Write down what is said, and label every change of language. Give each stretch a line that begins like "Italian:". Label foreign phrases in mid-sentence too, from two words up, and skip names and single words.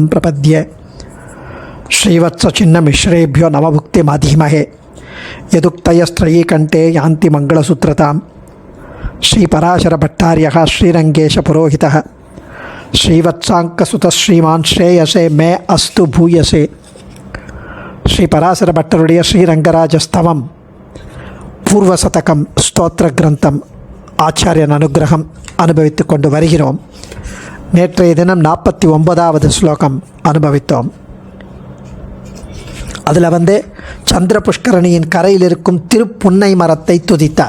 Sanskrit: प्रपद्ये श्रीवत्सचिन्नमिश्रेभ्यो नवभुक्तिमधीमहे यदुक्तयस्त्रयीकण्ठे यान्ति मङ्गलसूत्रतां श्रीपराशरभट्टार्यः श्रीरङ्गेशपुरोहितः श्रीवत्साङ्कसुतः श्रीमान् श्रेयसे मे अस्तु भूयसे श्रीपराशरभट्टरुடைய
Tamil: ஸ்ரீரங்கராஜஸ்தவம் பூர்வசதகம் ஸ்தோத்திர கிரந்தம் ஆச்சாரியன் அனுகிரகம் அனுபவித்து கொண்டு வருகிறோம். நேற்றைய தினம் 49வது ஸ்லோகம் அனுபவித்தோம். அதில் சந்திர புஷ்கரணியின் கரையில் இருக்கும் திருப்புன்னை மரத்தை துதித்தார்.